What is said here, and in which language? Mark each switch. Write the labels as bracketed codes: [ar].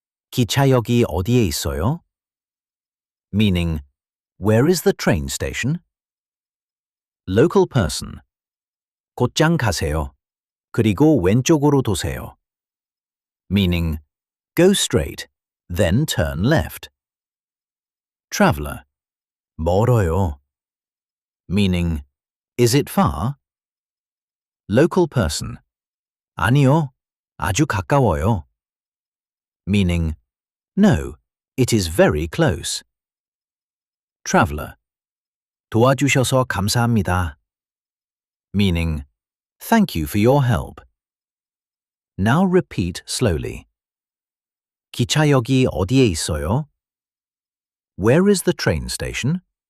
[ko] 기차역이 어디에 있어요? [en] Meaning, where is the train station? Local person. [ko] 곧장 가세요. 그리고 왼쪽으로 도세요. [en] Meaning, go straight, then turn left. Traveller. [ko] 멀어요. [en] Meaning, is it far? Local person. [ko] 아니요, 아주 가까워요. [en] Meaning, no, it is very close. Traveller. [ko] 도와주셔서 감사합니다. [en] Meaning, thank you for your help. Now repeat slowly. [ko] 기차역이 어디에 있어요? [en] Where is the train station?